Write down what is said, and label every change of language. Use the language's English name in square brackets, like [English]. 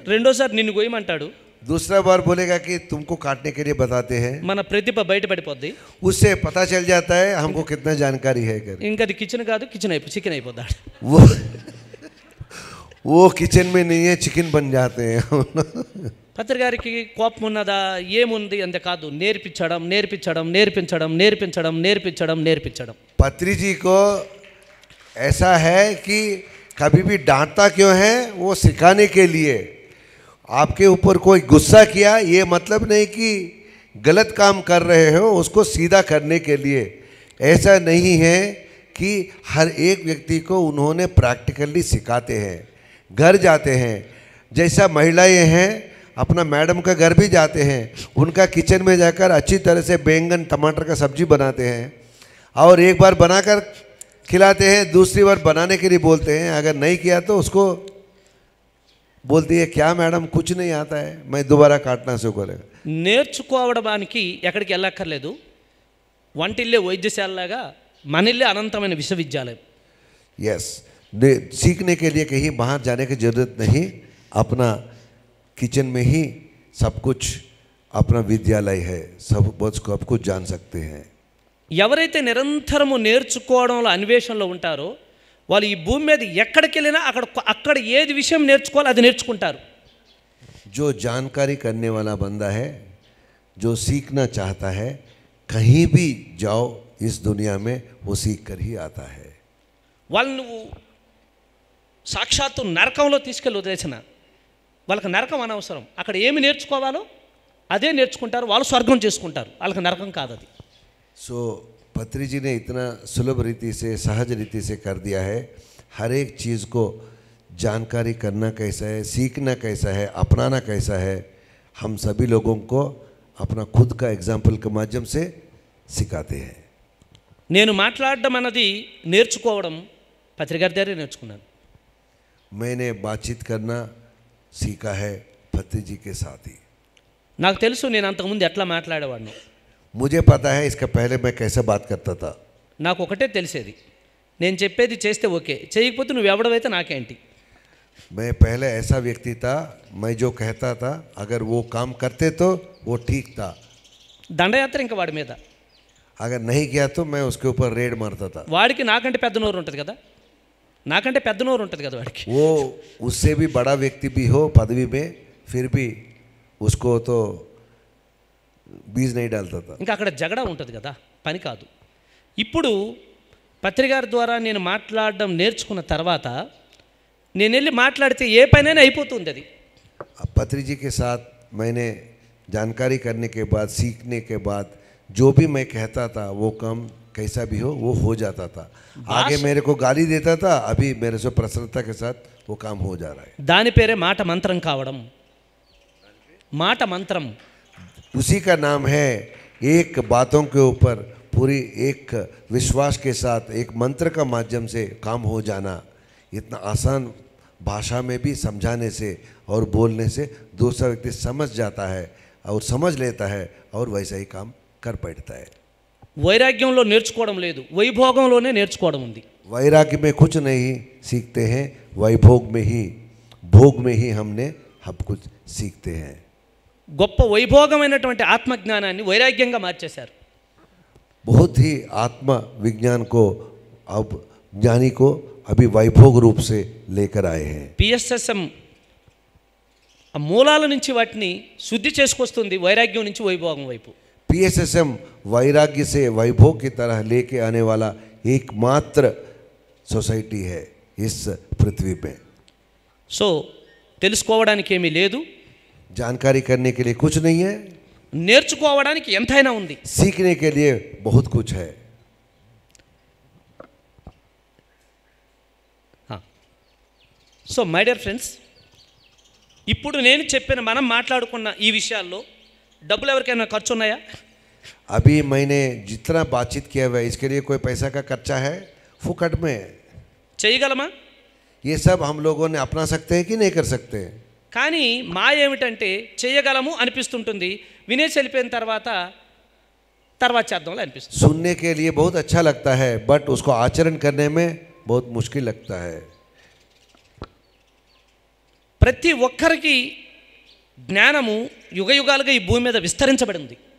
[Telugu] రెండోసారి నిన్ను కోయమంటాడు. [Hindi] दूसरा बार बोलेगा कि तुमको काटने के लिए बताते हैं। [Telugu] మన ప్రతిభ బయటపడిపోద్ది. [Hindi] उससे पता चल जाता है हमको कितना जानकारी है कर। [Telugu] ఇంకా అది కిచెన్ కాదు, చికెన్ అయిపోతాడు. [Hindi] वो किचन में नहीं है, चिकन बन जाते हैं। [Telugu] పత్రి గారికి కోపం ఉన్నదా, ఏముంది అంత కాదు, నేర్పించడం నేర్పించడం నేర్పించడం నేర్పించడం నేర్పించడం నేర్పించడం. [Hindi] पत्री जी को ऐसा है कि कभी भी डांटता क्यों है, वो सिखाने के लिए। आपके ऊपर कोई गुस्सा किया, ये मतलब नहीं कि गलत काम कर रहे हो, उसको सीधा करने के लिए। ऐसा नहीं है कि हर एक व्यक्ति को उन्होंने प्रैक्टिकली सिखाते हैं। घर जाते हैं, जैसा महिलाएं हैं अपना मैडम का घर भी जाते हैं, उनका किचन में जाकर अच्छी तरह से बैंगन टमाटर का सब्जी बनाते हैं और एक बार बनाकर खिलाते हैं, दूसरी बार बनाने के लिए बोलते हैं। अगर नहीं किया तो उसको बोलती है, क्या मैडम कुछ नहीं आता है, मैं दोबारा काटना शुरू करेगा। [Telugu] నేర్చుకోవడానికి ఎక్కడికి వెళ్ళక్కర్లేదు. వంటిల్లే వైద్యశాలలాగా మనిల్లే అనంతమైన విశ్వవిద్యాలయం. [Hindi] यस, सीखने के लिए कहीं बाहर जाने की जरूरत नहीं, अपना किचन में ही सब कुछ अपना विद्यालय है, सब कुछ जान सकते हैं। [Telugu] ఎవరైతే నిరంతరము నేర్చుకోవడంలో అన్వేషణలో ఉంటారో వాళ్ళు ఈ భూమి మీద ఎక్కడికి వెళ్ళినా అక్కడ ఏది విషయం నేర్చుకోవాలో అది నేర్చుకుంటారు. [Hindi] जो जानकारी करने वाला बंदा है, जो सीखना चाहता है, कहीं भी जाओ इस दुनिया में वो सीख कर ही आता है। [Telugu] వాళ్ళు నువ్వు సాక్షాత్తు నరకంలో తీసుకెళ్ళి వదిలేసిన వాళ్ళకి నరకం అనవసరం. అక్కడ ఏమి నేర్చుకోవాలో అదే నేర్చుకుంటారు, వాళ్ళు స్వర్గం చేసుకుంటారు, వాళ్ళకి నరకం కాదు అది. [Hindi] सो पत्री जी ने इतना सुलभ रीति से, सहज रीति से कर दिया है। हर एक चीज़ को जानकारी करना कैसा है, सीखना कैसा है, अपनाना कैसा है, हम सभी लोगों को अपना खुद का एग्जाम्पल के माध्यम से सिखाते हैं। [Telugu] నేను మాట్లాడడం అన్నది నేర్చుకోవడం పత్రిగారి దగ్గరే నేర్చుకున్నాను. [Hindi] मैंने बातचीत करना सीखा है पत्री जी के साथ ही। [Telugu] నాకు తెలుసు నేను అంతకుముందు ఎట్లా మాట్లాడేవాడిని. [Hindi] मुझे पता है इसका पहले मैं कैसे बात करता था। [Telugu] నాకు ఒకటే తెలిసేది, నేను చెప్పేది చేస్తే ఓకే, చేయకపోతే నువ్వు ఎవడవైతే నాకేంటి. [Hindi] मैं पहले ऐसा व्यक्ति था, मैं जो कहता था अगर वो काम करते तो वो ठीक था, [Telugu] దండయాత్ర ఇంకా వాడి మీద. [Hindi] अगर नहीं किया तो मैं उसके ऊपर रेड मारता था। [Telugu] వాడికి నాకంటే పెద్ద నోరు ఉంటుంది కదా, నాకంటే పెద్ద నోరు ఉంటుంది కదా వాడికి. [Hindi] वो उससे भी बड़ा व्यक्ति भी हो पदवी में, फिर भी उसको तो बीज नहीं डालता था। [Telugu] ఇంకా అక్కడ జగడా ఉంటుంది కదా, పని కాదు. ఇప్పుడు పత్రిగారి ద్వారా నేను మాట్లాడడం నేర్చుకున్న తర్వాత నేను వెళ్ళి మాట్లాడితే ఏ పనైనా అయిపోతుంది అది. [Hindi] पत्री जी के साथ मैंने जानकारी करने के बाद, सीखने के बाद जो भी मैं कहता था वो काम कैसा भी हो जाता था। आगे मेरे को गाली देता था, अभी मेरे से प्रसन्नता के साथ वो काम हो जा रहा है। [Telugu] దాని పేరే మాట మంత్రం కావడం. మాట మంత్రం, [Hindi] उसी का नाम है एक बातों के ऊपर पूरी एक विश्वास के साथ एक मंत्र का माध्यम से काम हो जाना। इतना आसान भाषा में भी समझाने से और बोलने से दूसरा व्यक्ति समझ जाता है और समझ लेता है और वैसा ही काम कर बैठता है। [Telugu] వైరాగ్యంలో నేర్చుకోవడం లేదు, వైభోగంలోనే నేర్చుకోవడం ఉంది. [Hindi] वैराग्य में कुछ नहीं सीखते हैं, वैभोग में ही, भोग में ही हमने सब कुछ सीखते हैं। [Telugu] గొప్ప వైభోగమైనటువంటి ఆత్మజ్ఞానాన్ని వైరాగ్యంగా మార్చేశారు. [Hindi] बहुत ही आत्म विज्ञान को, अब ज्ञानी को अभी वैभोग रूप से लेकर आए हैं। [Telugu] పిఎస్ఎస్ఎం ఆ మూలాల నుంచి వాటిని శుద్ధి చేసుకొస్తుంది, వైరాగ్యం నుంచి వైభోగం వైపు. [Hindi] पीएसएसएम वैराग्य से वैभोग की तरह लेके आने वाला एकमात्र सोसाइटी है इस पृथ्वी पे। [Telugu] సో తెలుసుకోవడానికి ఏమీ లేదు, [Hindi] जानकारी करने के लिए कुछ नहीं है, [Telugu] నేర్చుకోవడానికి ఎంతైనా ఉంది. [Hindi] सीखने के लिए बहुत कुछ है। [Telugu] సో [English] my dear friends, [Telugu] ఇప్పుడు నేను చెప్పిన మనం మాట్లాడుకున్న ఈ విషయాల్లో డబ్బులు ఎవరికైనా ఖర్చు ఉన్నాయా? [Hindi] अभी मैंने जितना बातचीत किया हुआ है इसके लिए कोई पैसा का खर्चा है? फुकट में [Telugu] చేయగలమా? [Hindi] ये सब हम लोगों ने अपना सकते हैं कि नहीं कर सकते? [Telugu] కానీ మా ఏమిటంటే చేయగలము అనిపిస్తుంటుంది, వినేసి వెళ్ళిపోయిన తర్వాత చేద్దాంలే అనిపిస్తుంది. [Hindi] सुनने के लिए बहुत अच्छा लगता है, बट उसको आचरण करने में बहुत मुश्किल लगता है। [Telugu] ప్రతి ఒక్కరికి జ్ఞానము యుగయుగాలుగా ఈ భూమి మీద విస్తరించబడింది.